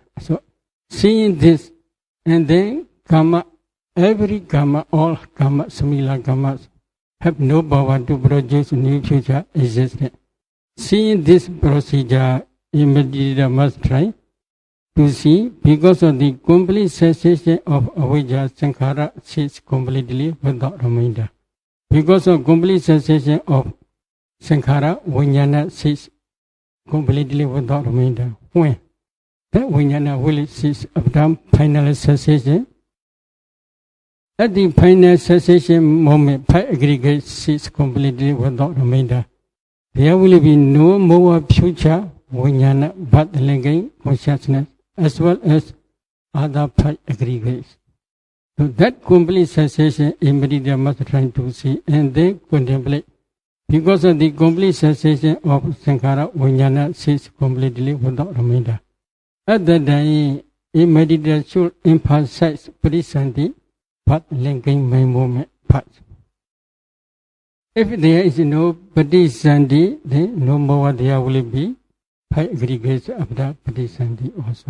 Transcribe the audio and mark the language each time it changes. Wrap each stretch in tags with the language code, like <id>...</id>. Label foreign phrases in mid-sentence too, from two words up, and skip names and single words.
<en>So, seeing this, and then karma, every karma, all karma, samila karmas, have no power to produce new future existence. Seeing this procedure, immediately must try to see, because of the complete cessation of avijja, sankhara cease completely without remainder. Because of complete cessation of sankhara, vijnana cease completely without remainder. When? That vijnana will cease after final cessation. At the final cessation moment, five aggregates cease completely without remainder. There will be no more future vijnana but linking consciousness, as well as other five aggregates. So that complete cessation immediately must try to see and then contemplate. Because of the complete cessation of sankhara, vijnana cease completely without remainder. At that time, immediately should emphasize parisanti, path linking my movement path. If there is no parisanti, then no more there will be five aggregates after parisanti also.</en>